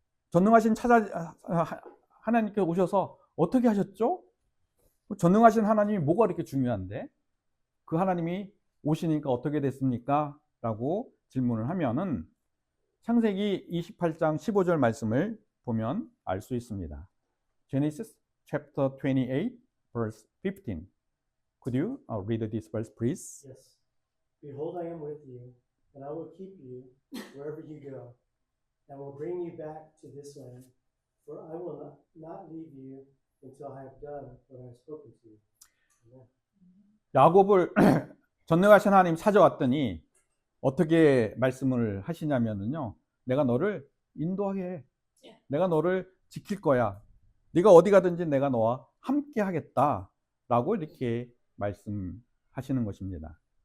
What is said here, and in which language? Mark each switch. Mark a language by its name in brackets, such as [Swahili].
[Korean] 전능하신 하나님께 오셔서 어떻게 하셨죠? 전능하신 하나님이 뭐가 이렇게 중요한데 그 하나님이 오시니까 어떻게 됐습니까? 라고 질문을 하면은 창세기 28장 15절 말씀을 보면 알 수 있습니다. [English] Genesis chapter 28 verse 15. Could you read this verse please? Yes. Behold, I am with you, and I will keep you wherever you go, and will bring you back to this land, for I will not leave you until I have done what I have spoken to you. Amen. [Korean] 야곱을 전능하신 하나님 찾아왔더니 어떻게 말씀을 하시냐면요. 내가 너를 인도하게 해. 내가 너를 지킬 거야. 네가 어디 가든지 내가 너와 함께 하겠다라고 이렇게 말씀하시는 것입니다.